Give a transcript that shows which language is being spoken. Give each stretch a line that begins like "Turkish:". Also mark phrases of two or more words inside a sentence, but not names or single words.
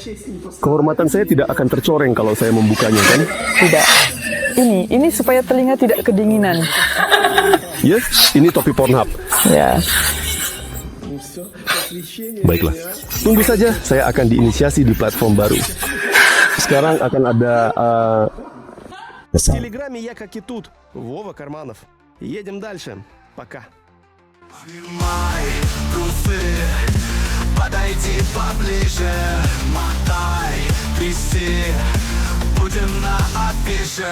Indonesian: Kehormatan saya tidak akan tercoreng kalau saya membukanya, kan? Tidak. Ini supaya telinga tidak kedinginan. Yes, ini topi Pornhub. Ya. Baiklah. Tunggu saja, saya akan diinisiasi di platform baru. Sekarang akan ada
Russian: В Телеграме я как и тут. Вова Карманов. Едем дальше. Пока. Снимай трусы, подойди поближе, мотай, тряси, будем на афише.